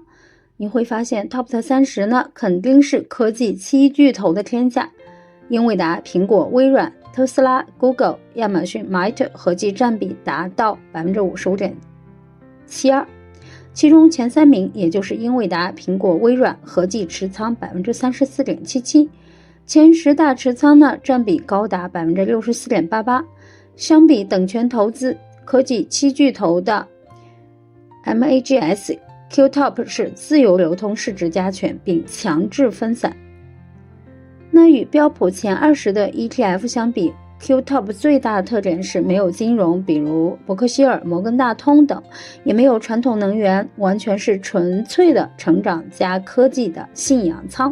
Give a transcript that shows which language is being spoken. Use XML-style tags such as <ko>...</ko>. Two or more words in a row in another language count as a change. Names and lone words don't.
<zh>你會發現 Top 30呢肯定是科技七巨頭的天下，英偉達、蘋果、微軟、特斯拉、Google、亞馬遜、Meta 合計佔比達到 55.72%， 其中前3名也就是英偉達、蘋果、微軟合計持倉 34.77%， 前10大持倉呢佔比高達 64.88%。相比等權投資科技七巨頭的 MAGS， QTOP 是自由流通市值加权并強制分散。那與標普前20的 ETF 相比， QTOP 最大的特點是沒有金融，比如伯克希爾、摩根大通等，也沒有傳統能源，完全是純粹的成長加科技的信仰倉。</zh>